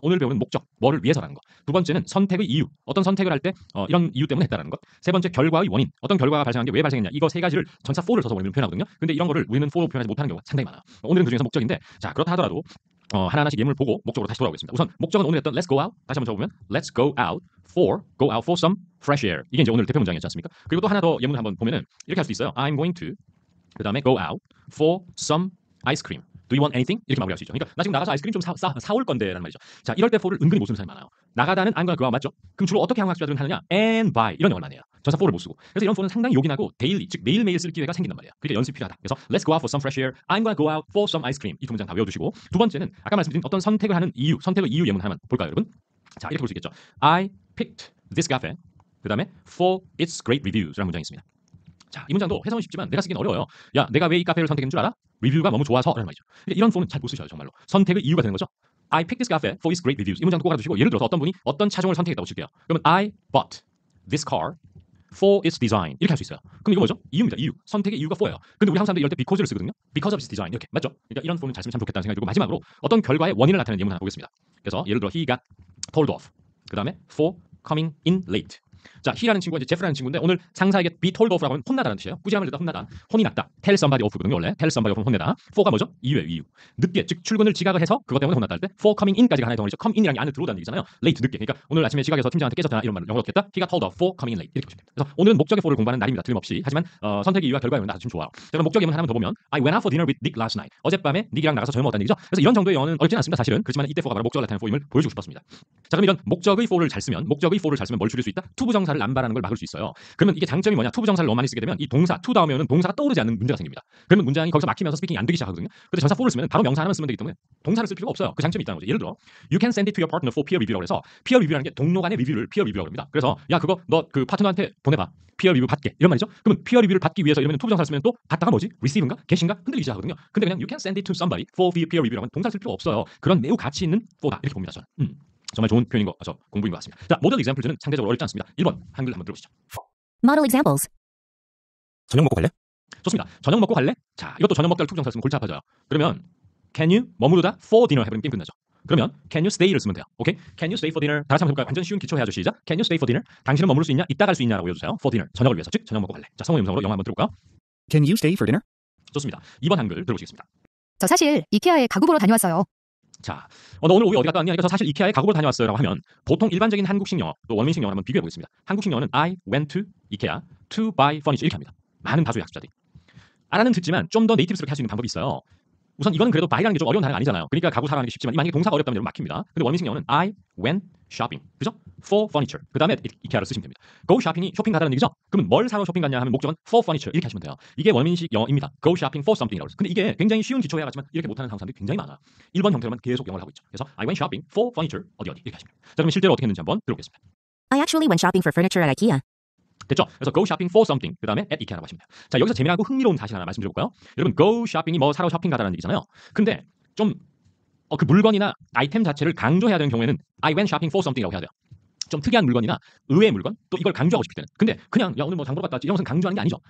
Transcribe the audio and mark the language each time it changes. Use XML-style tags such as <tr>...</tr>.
<ko>오늘 배우는 목적, 뭐를 위해서라는 거. 두 번째는 선택의 이유, 어떤 선택을 할 때 이런 이유 때문에 했다라는 것. 세 번째 결과의 원인, 어떤 결과가 발생한 게 왜 발생했냐. 이거 세 가지를 전사 4를 써서 원인을 표현하거든요. 근데 이런 거를 우리는 for로 표현하지 못하는 경우가 상당히 많아요. 오늘은 그중에서 목적인데, 자, 그렇다 하더라도 하나하나씩 예문을 보고 목적으로 다시 돌아오겠습니다. 우선 목적은 오늘 했던</ko> <en>Let's go out.</en> <ko>다시 한번 적어보면</ko> <en>Let's go out for some fresh air.</en> <ko>이게 이제 오늘 대표 문장이었지 않습니까? 그리고 또 하나 더 예문을 한번 보면은 이렇게 할 수도 있어요.</ko> <en>I'm going to</en> <ko>그 다음에</ko> <en>go out for some ice cream. Do you want anything?</en> <ko>이렇게 마무리할 수 있죠. 그러니까 나 지금 나가서 아이스크림 좀 사올 건데라는 말이죠. 자, 이럴 때 for를 은근히 못 쓰는 사람이 많아요. 나가다는</ko> <en>I'm gonna go out 맞죠?</en> <ko>그럼 주로 어떻게 한국 학습자들은 하느냐? And by 이런 영어를 많이 해요. 전사 for를 못 쓰고. 그래서 이런 for는 상당히 요긴하고 데일리, 즉 매일매일 쓸 기회가 생긴단 말이에요. 그러니까 연습이 필요하다.</ko> <en>그래서 Let's go out for some fresh air. I'm gonna go out for some ice cream.</en> <ko>이 두 문장 다 외워두시고, 두 번째는 아까 말씀드린 어떤 선택을 하는 이유, 선택의 이유 예문 하나만 볼까요, 여러분? 자, 이렇게 볼 수 있겠죠.</ko> <en>I picked this cafe.</en> <ko>그 다음에 for its great reviews 라는 문장이 있습니다. 자, 이 문장도 해석은 쉽지만 내가 쓰기는 어려워요. 야, 내가 왜 이 카페를 선택했는 줄 알아? 리뷰가 너무 좋아서라는 말이죠. 그러니까 이런 for는 잘 못 쓰셔요, 정말로. 선택의 이유가 되는 거죠.</ko> <en>I picked this cafe for its great reviews.</en> <ko>이 문장도 꼭 알아두시고, 예를 들어서 어떤 분이 어떤 차종을 선택했다고 칠게요.</ko> <en>그러면 I bought this car for its design.</en> <ko>이렇게 할 수 있어요. 그럼 이거 뭐죠? 이유입니다. 이유. 선택의 이유가 for예요. 근데 우리 한국 사람들이 이럴 때 because를 쓰거든요.</ko> <en>Because of its design. 이렇게. 맞죠?</en> <ko>그러니까 이런 for는 잘 쓰면 참 좋겠다는 생각이 들고, 마지막으로 어떤 결과의 원인을 나타내는 예문 하나 보겠습니다. 그래서 예를 들어</ko> <en>he got told off.</en> <ko>그 다음에</ko> <en>for coming in late.</en> <ko>자, he라는 친구가 이제 제프라는 친구인데 오늘 상사에게 be told off라고 하면 혼나다는 뜻이에요. 꾸지람을 내다 혼나다. 혼이 났다.</ko> <en>tell somebody off거든요.</en> <ko>원래 tell somebody off는 혼내다. for가 뭐죠? 이유예요. 이유. 늦게, 즉 출근을 지각을 해서 그것 때문에 혼났다 할 때 for coming in까지가 하나의 덩어리죠. come in이라는 게 안에 들어오다는 얘기잖아요. late 늦게. 그러니까 오늘 아침에 지각해서 팀장한테 깨졌잖아. 이런 말을 영어로 어떻게 했다?</ko> <en>he got told off for coming in late.</en> <ko>이렇게 보시면 됩니다. 그래서 오늘은 목적의 for를 공부하는 날입니다. 틀림없이. 하지만 선택의 이유와 결과의 원인은 아주 좀 좋아요.</ko> <en>자,</en> <ko>그럼 목적 예문 하나만 더 보면</ko> <en>I went out for dinner with Nick last night.</en> <ko>어젯밤에 닉이랑 나가서 저녁 먹었다는 얘기죠. 그래서 이런 정도의 영어는 어렵진 않습니다. 사실은. 그렇지만 이때 for가 바로 목적을 나타내는 for임을 보여주고 싶었습니다. 자, 그럼 이런 목적의 for를 잘 쓰면 뭘 줄일 수 있다? 투부정사를 남발하는 걸 막을 수 있어요. 그러면 이게 장점이 뭐냐? 투부정사를 너무 많이 쓰게 되면 이 동사 to 다음에 오는 동사가 떠오르지 않는 문제가 생깁니다. 그러면 문장이 거기서 막히면서 스피킹이 안 되기 시작하거든요. 근데 전사 for를 쓰면 바로 명사 하나만 쓰면 되기 때문에 동사를 쓸 필요가 없어요. 그 장점이 있다는 거죠.</ko> <en>예를 들어 You can send it to your partner for peer review라고 해서 peer review라는 게</en> <ko>동료 간의 리뷰를</ko> <en>peer review라고 합니다.</en> <ko>그래서 야, 그거 너 그 파트너한테 보내봐. peer review 받게. 이런 말이죠. 그러면 peer review를 받기 위해서 이러면 투부정사를 쓰면 또 받다가 뭐지? receive인가? get인가? 흔들리기 시작하거든요.</ko> <en>근데 그냥 You can send it to somebody for peer review라고 하면</en> <ko>동사를 쓸 필요가 없어요. 그런 매우 가치 있는 for다. 이렇게 봅니다, 저는. 정말 좋은 표현인 거, 공부인 것 같습니다. 자, 모델 example즈는 상대적으로 어렵지 않습니다. 1번 한글 한번 들어보시죠.</ko> <en>Model examples.</en> <ko>저녁 먹고 갈래? 좋습니다. 저녁 먹고 갈래? 자, 이것도 저녁 먹다를 투부정사 쓰면 골치 아파져요. 그러면 can you 머무르다 for dinner 해버리면 게임 끝나죠. 그러면 can you stay를 쓰면 돼요. 오케이?</ko> <en>Can you stay for dinner? 다 같이 한번 해볼까요?</en> <ko>완전 쉬운 기초 해야죠. 시작.</ko> <en>Can you stay for dinner?</en> <ko>당신은 머무를 수 있냐? 이따 갈 수 있냐라고 외워주세요. For dinner. 저녁을 위해서. 즉 저녁 먹고 갈래. 자, 성우 음성으로 영어 한번 들어볼까요?</ko> <en>Can you stay for dinner?</en> <ko>좋습니다. 2번 한글 들어보시겠습니다. 저 사실 이케아에 가구 보러 다녀왔어요. 자, 너 오늘 오후 어디 갔다 왔냐? 그래서 사실 이케아에 가구 보러 다녀왔어요라고 하면 보통 일반적인 한국식 영어 또 원민식 영어 한번 비교해 보겠습니다. 한국식 영어는</ko> <en>I went to IKEA to buy furniture</en> <ko>이렇게 합니다. 많은 다수의 학습자들이 알아는 듣지만 좀 더 네이티브스럽게 할 수 있는 방법이 있어요. 우선 이거는 그래도 buy라는 게 좀 어려운 단어가 아니잖아요. 그러니까 가구 사라는 게 쉽지만 만약에 동사가 어렵다면 여러분 막힙니다. 근데 원민식 영어는</ko> <en>I went shopping. 그죠? For furniture.</en> <ko>그 다음에 이케아를 쓰시면 됩니다. Go shopping이 쇼핑 가다는 얘기죠? 그러면 뭘 사러 쇼핑 갔냐 하면 목적은 for furniture 이렇게 하시면 돼요. 이게 원민식 영어입니다.</ko> <en>Go shopping for something이라고 해서.</en> <ko>근데 이게 굉장히 쉬운 기초해야 하지만 이렇게 못하는 한국 사람들이 굉장히 많아요. 1번 형태로만 계속 영어를 하고 있죠. 그래서</ko> <en>I went shopping for furniture</en> <ko>어디 이렇게 하시면 됩니다. 자, 그럼 실제로 어떻게 했는지 한번 들어보겠습니다.</ko> <en>I actually went shopping for furniture at IKEA.</en> <ko>됐죠? 그래서 go shopping for something 그 다음에 at IKEA라고 하시면 돼요. 자, 여기서 재미나고 흥미로운 사실 하나 말씀드려볼까요? 여러분 go shopping이 뭐 사러 쇼핑 가다라는 얘기잖아요. 근데 좀 그 물건이나 아이템 자체를 강조해야 되는 경우에는 I went shopping for something이라고 해야 돼요. 좀 특이한 물건이나 의외의 물건 또 이걸 강조하고 싶을 때는. 근데 그냥 야 오늘 뭐 장 보러 갔다 왔지 이런 것은 강조하는 게 아니죠.</ko>